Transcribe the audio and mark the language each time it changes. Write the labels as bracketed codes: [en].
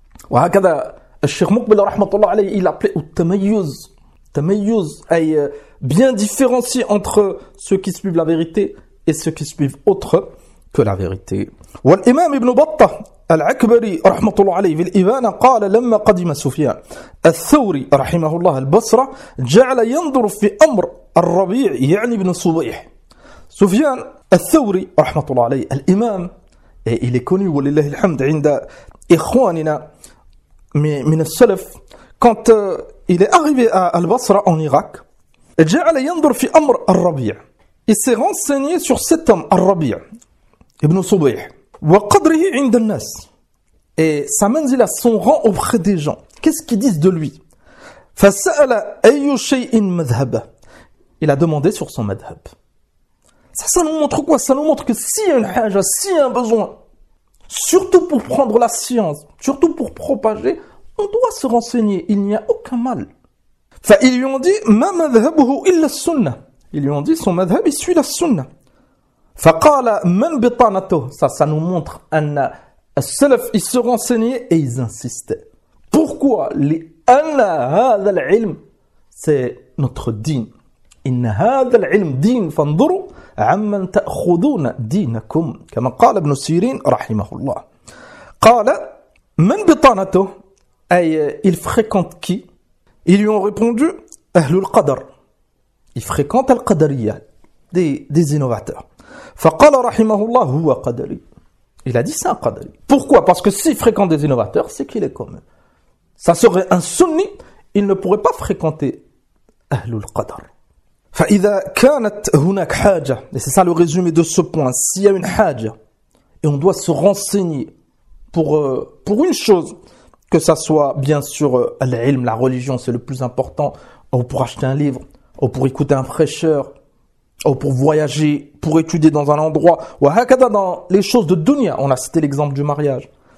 [ar] وهكذا الشيخ مقبل رحمه الله عليه [fr] il appelait au tamayyuz. Tamayyuz, bien différencier entre ceux qui suivent la vérité et ceux qui suivent autre que la vérité. [ar] والامام ابن بطه العكبري رحمه الله عليه في الابانه قال لما قدم سفيان الثوري رحمه الله البصره جعل ينظر في امر الربيع يعني ابن صبيح. [fr] سفيان الثوري رحمه الله عليه الامام il est connu [ar] ولله الحمد عند اخواننا من السلف [fr] quand il est arrivé à Al-Basra en Irak, il s'est renseigné sur cet homme Al-Rabi' ibn Subayh [ar] wa qadrihi 'inda an-nas, [fr] et sa manzila, son rang auprès des gens, qu'est-ce qu'ils disent de lui. [ar] Fa sa'ala ayyu shay'in madhhaba, [fr] il a demandé sur son madhhab. Ça nous montre quoi? Ça nous montre que si un haja, si un besoin, surtout pour prendre la science, surtout pour propager, on doit se renseigner, il n'y a aucun mal. Enfin, ils lui ont dit, « [ar] Ma madhhabuhu illa sunna. [fr] » Ils lui ont dit, « Son madhhab, il suit la sunna. » [ar] Faqala man bitanato. [fr] Ça nous montre un salaf, ils se renseignaient et ils insistaient. Pourquoi? [ar] Li anna hadha al-ilm, [fr] c'est notre din. [ar] Inna hadha al-ilm din, fanduru. عمن تأخذون دينكم كما قال ابن سيرين رحمه الله قال من بطانته أي [fr] il fréquente qui. Ils lui ont répondu [ar] أهل القدر, [fr] il fréquente القدرية, des innovateurs. [ar] فقال رحمه الله هو قدري, [fr] il a dit c'est un [ar] قدري. [fr] Pourquoi? Parce que s'il fréquente des innovateurs, c'est qu'il est comme eux. Ça serait un sunni, il ne pourrait pas fréquenter [ar] أهل القدر. فإذا كانت هناك حاجة, [fr] c'est ça le résumé de ce point. S'il y a une haja, et on doit se renseigner pour une chose, que ça soit bien sûr l'ilm, la religion, c'est le plus important, ou pour acheter un livre, ou pour écouter un prêcheur, ou pour voyager, pour étudier dans un endroit, ou hakada dans les choses de dunya, on a cité l'exemple du mariage.